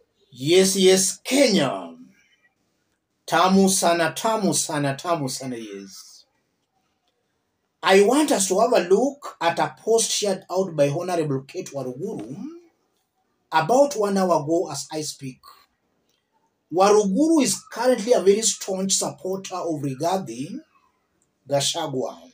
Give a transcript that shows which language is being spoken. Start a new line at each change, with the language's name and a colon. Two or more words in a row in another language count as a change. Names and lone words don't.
English: Yes, yes, Kenya.
Swahili: Tamu sana, tamu sana, tamu sana,
English: yes. I want us to have a look at a post shared out by Honorable Cate Waruguru about 1 hour ago as I speak. Waruguru is currently a very staunch supporter of Rigathi Gachagua.